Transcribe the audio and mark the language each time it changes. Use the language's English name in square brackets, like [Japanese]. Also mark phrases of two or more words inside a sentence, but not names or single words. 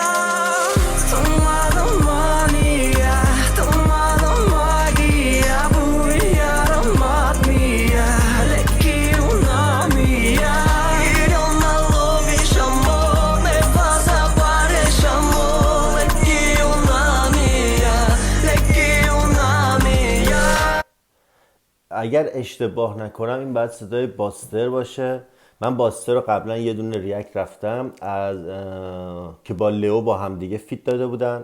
[Persian] Tomada mania, tomada magia, buiara matmia, leki una mia. اگر اشتباه نکنم این باید صدای باستر باشه. من باستر رو قبلا یه دونه ریاکت رفتم از که با لیو با هم دیگه فیت داده بودن.